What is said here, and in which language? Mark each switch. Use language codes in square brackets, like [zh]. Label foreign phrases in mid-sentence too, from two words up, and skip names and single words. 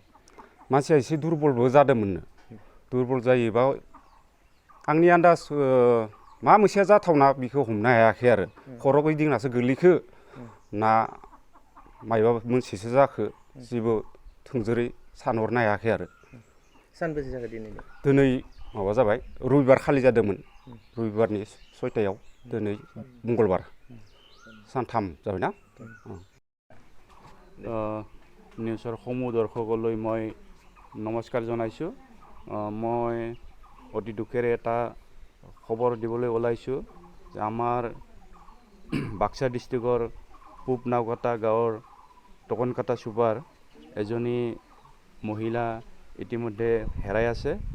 [brx] मानसिया एसे दुरबलबो जादोंमोननो दुरबल जायोबा आंनि आन्दाज मा मोनसेया जाथावना बेखौ हमनो हायाखै आरो खर' गिदिंनासो गोलैखो ना मायबा मोनसेसो जाखो जेबो थोंजोरै सानहरनो हायाखै आरो सानबेसे जाखो दिनै माबा जाबाय रबिबार खालि जादोंमोन रबिबारनि 6टायाव दिनै मंगलबार सानथाम जाबायना [as] নিউজৰ সমূহ দৰ্শকলৈ মই নমস্কাৰ জনাইছোঁ। মই অতি দুখেৰে এটা খবৰ দিবলৈ ওলাইছোঁ যে আমাৰ বাক্সা ডিষ্ট্ৰিক্টৰ পূব নাওকাটা গাঁৱৰ টকনকাটা চুবাৰ এজনী মহিলা ইতিমধ্যে হেৰাই আছে।